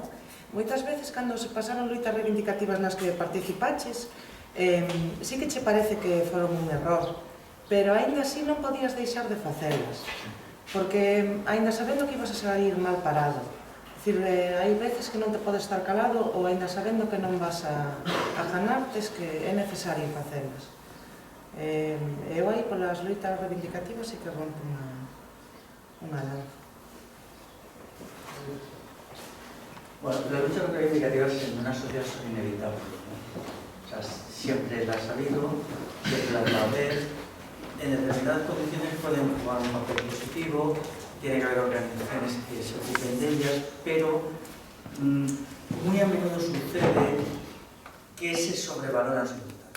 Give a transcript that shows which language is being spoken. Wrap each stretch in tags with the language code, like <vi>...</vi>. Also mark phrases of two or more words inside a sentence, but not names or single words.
<gl>Moitas veces cando se pasaron luitas reivindicativas nas que participaches, sí que che parece que foron un error, pero aínda así non podías deixar de facelas, porque aínda sabendo que ibas a sair mal parado, é dicir, hai veces que non te podes estar calado ou aínda sabendo que non vas a ganar, tes que é necesario facelas. Eu aí polas luitas reivindicativas sí que rompo unha lanza.</gl> <es>Bueno, las luchas reivindicativas en una sociedad son inevitables, ¿no? O sea, siempre las ha habido, siempre las va a haber. En determinadas condiciones pueden jugar un papel positivo, tiene que haber organizaciones que se ocupen de ellas, pero muy a menudo sucede que se sobrevalora su importancia.</es>